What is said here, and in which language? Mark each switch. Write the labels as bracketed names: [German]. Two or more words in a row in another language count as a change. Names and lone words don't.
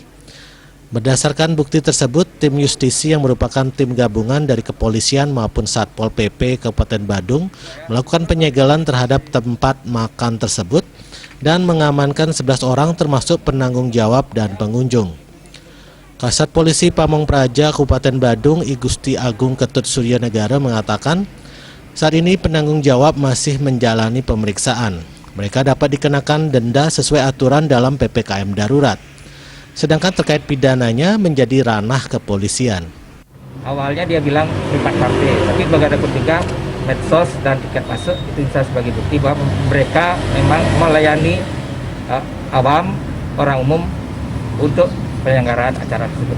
[Indonesian] Berdasarkan bukti tersebut, tim Justisi yang merupakan tim gabungan dari kepolisian maupun Satpol PP Kabupaten Badung melakukan penyegelan terhadap tempat makan tersebut dan mengamankan 11 orang termasuk penanggung jawab dan pengunjung. Kasat Polisi Pamong Praja Kabupaten Badung, I Gusti Agung Ketut Surya Negara mengatakan, saat ini penanggung jawab masih menjalani pemeriksaan. Mereka dapat dikenakan denda sesuai aturan dalam PPKM darurat. Sedangkan terkait pidananya menjadi ranah kepolisian. Awalnya dia bilang [English] private party, [Indonesian] tapi begitu ketika medsos dan tiket masuk itu bisa sebagai bukti bahwa mereka memang melayani awam, orang umum untuk penyelenggaraan acara tersebut.